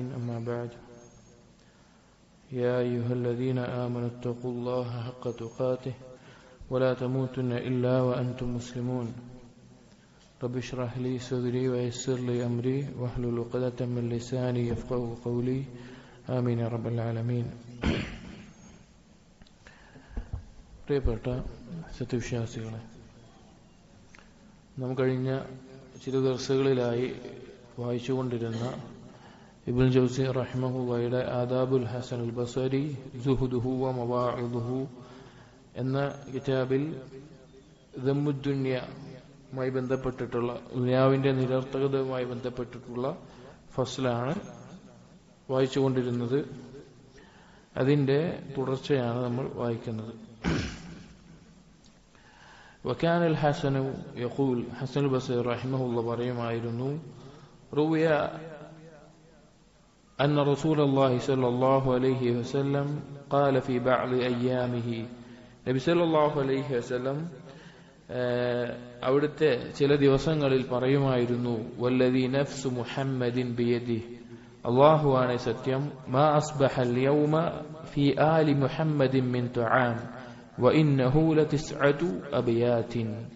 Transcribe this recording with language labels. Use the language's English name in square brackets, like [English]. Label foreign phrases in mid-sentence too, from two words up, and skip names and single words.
[Arabic] أما بعد، يا أيها الذين آمنوا اتقوا الله حق تقاته ولا تموتن إلا وأنتم مسلمون. رب اشرح لي صدري ويسر لي أمري واحلل عقدة من لساني يفقهوا قولي. آمين يا رب العالمين. [Malayalam] പ്രിയപ്പെട്ട സത്യവിശ്വാസികളെ, നാം കഴിഞ്ഞ ചില ദിവസങ്ങളിലായി വായിച്ചുകൊണ്ടിരുന്ന ഇബ്നുൽ ജൗസി റഹിമഹുള്ളയുടെ ആദാബുൽ ഹസൻ അൽ ബസരി സുഹുദുഹു വ മവാഇദുഹു എന്ന കിതാബിൽ ദമ്മുദ്ദുന്യയുമായി ബന്ധപ്പെട്ടിട്ടുള്ള ദുനിയാവിന്റെ നിരർത്ഥകതയുമായി ബന്ധപ്പെട്ടിട്ടുള്ള ഫസ്ലാണ് വായിച്ചുകൊണ്ടിരുന്നത്. അതിന്റെ തുടർച്ചയാണ് നമ്മൾ വായിക്കുന്നത്. [Arabic] وكان الحسن يقول حسن البصري رحمه الله പറയുമായിരുന്നു, روي أن رسول الله صلى الله عليه وسلم قال في بعض أيامه. [Malayalam] നബി [Arabic] صلى الله عليه وسلم [Malayalam] അവിടുത്തെ ചില ദിവസങ്ങളിൽ പറയുമായിരുന്നു, [Arabic] والذي نفس محمد بيده, [Malayalam] അല്ലാഹുവാണ് സത്യം, [Arabic] ما أصبح اليوم في آل محمد من طعام وإنه لتسعة أبيات.